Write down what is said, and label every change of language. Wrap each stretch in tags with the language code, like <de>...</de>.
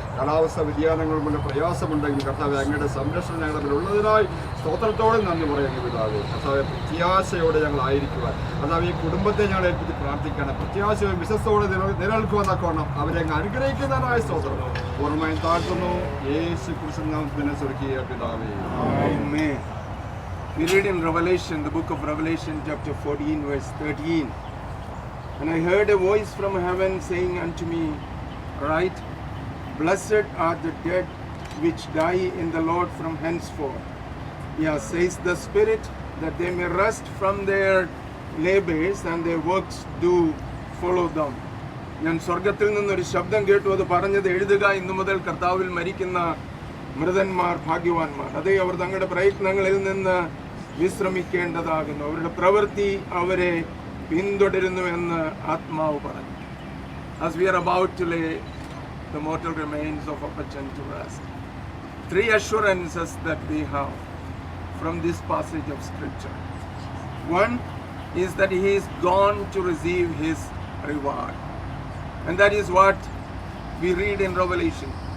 <ml>കാലാവസ്ഥ വ്യതിയാനങ്ങൾ കൊണ്ട് പ്രയാസമുണ്ടെങ്കിൽ കർത്താവെ അങ്ങയുടെ സംരക്ഷണം ഞങ്ങളുടെ ഉള്ളതിനായി സ്തോത്രത്തോടെ നന്ദി പറയുന്നു പിതാവെ. കർത്താവെ പ്രത്യാശയോടെ ഞങ്ങളായിരിക്കുവാൻ, കർത്താവ് ഈ കുടുംബത്തെ ഞങ്ങൾ ഏൽപ്പിച്ച് പ്രാർത്ഥിക്കണം. പ്രത്യാശയും വിശ്വസത്തോടെ നിലനിൽക്കുവാൻ തക്കവണ്ണം അവരെ അങ്ങ് അനുഗ്രഹിക്കുന്നതായ സ്തോത്രം പൂർണ്ണമായും താഴ്ത്തുന്നു. യേശു ക്രിസ്തു നാമത്തിൽ സ്വർഗീയ പിതാവേ, ആമേൻ.</ml> <en>We read in Revelation, the book of Revelation, chapter 14, verse 13. And I heard a voice from heaven saying unto me, Write, Blessed are the dead which die in the Lord from henceforth. Yeah, says the Spirit, that they may rest from their labors and their works do follow them.</en> <ml>ഞാൻ സ്വർഗത്തിൽ നിന്നൊരു ശബ്ദം കേട്ടു. അത് പറഞ്ഞത്, എഴുതുക, ഇന്നു മുതൽ കർത്താവിൽ മരിക്കുന്ന മൃതന്മാർ ഭാഗ്യവാന്മാർ. അതേ, അവർ തങ്ങളുടെ പ്രയത്നങ്ങളിൽ നിന്ന് വിശ്രമിക്കേണ്ടതാകുന്നു. അവരുടെ പ്രവൃത്തി അവരെ പിന്തുടരുന്നുവെന്ന് ആത്മാവ് പറഞ്ഞു.</ml> <en>As we are about to lay the mortal remains of Apachan to rest, 3 assurances that we have from this passage of scripture. One is that he is gone to receive his reward, and that is what we read in Revelation.</en>